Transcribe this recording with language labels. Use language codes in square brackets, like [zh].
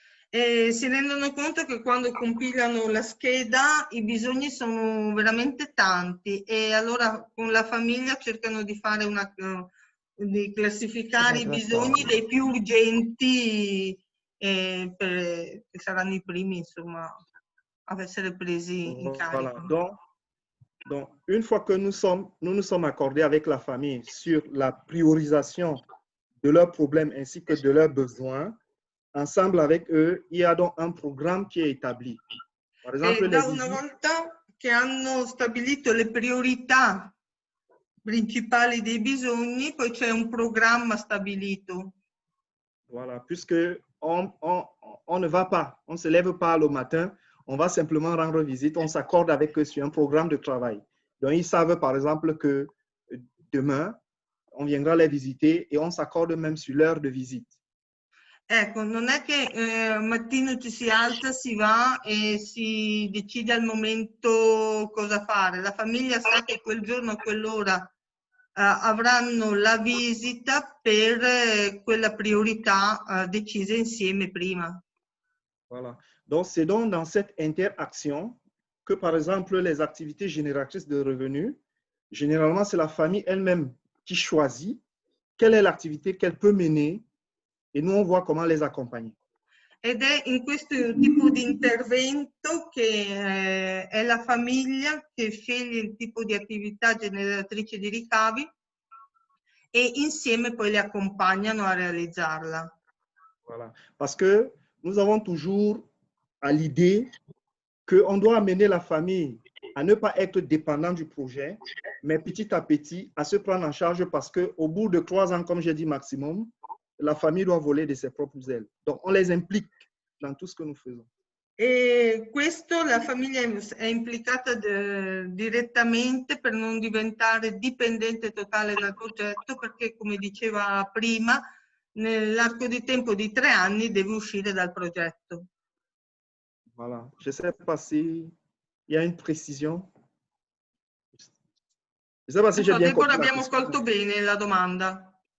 [it] E si rendono conto che quando compilano la scheda i bisogni sono veramente tanti e allora con la famiglia cercano di fare di classificare i bisogni dei più urgenti che saranno i primi insomma a essere presi in carico. [fr] Voilà. Donc, une fois que nous nous sommes accordés avec la famille sur la priorisation de leurs problèmes ainsi que de leurs besoins, ensemble avec eux, il y a donc un programme qui est établi. Par exemple, [it] una volta che hanno stabilito le priorità principali dei bisogni, poi c'è un programma stabilito. [fr] Voilà, puisque on ne va pas, on ne se lève pas le matin, on va simplement rendre visite, on s'accorde avec eux sur un programme de travail. Donc, ils savent par exemple que demain, on viendra les visiter et on s'accorde même sur l'heure de visite. [it] Ecco, non è che mattino ci si alza, si va e si decide al momento cosa fare. La famiglia sa che quel giorno, a quell'ora avranno la visita per quella priorità decisa insieme prima. [fr] Voilà. Donc, c'est donc dans cette interaction que, par exemple, les activités génératrices de revenus, généralement, c'est la famille elle-même qui choisit quelle est l'activité qu'elle peut mener et nous, on voit comment les accompagner. [it] Ed è in questo tipo di intervento che è la famiglia che sceglie il tipo di attività generatrice di ricavi e insieme poi le accompagnano a realizzarla. [fr] Voilà. Parce que nous avons toujours à l'idée qu'on doit amener la famille à ne pas être dépendant du projet, mais petit à petit à se prendre en charge parce qu'au bout de 3 ans, comme j'ai dit maximum, la famille doit voler de ses propres ailes. Donc, on les implique dans tout ce que nous faisons. [it] E questo la famiglia è implicata direttamente per non diventare dipendente totale dal progetto, perché come diceva prima, nell'arco di tempo di 3 anni deve uscire dal progetto. [fr] Voilà. Je ne sais pas s'il y a une précision. Je ne sais pas si j'ai bien compris. [it] Abbiamo colto bene la domanda.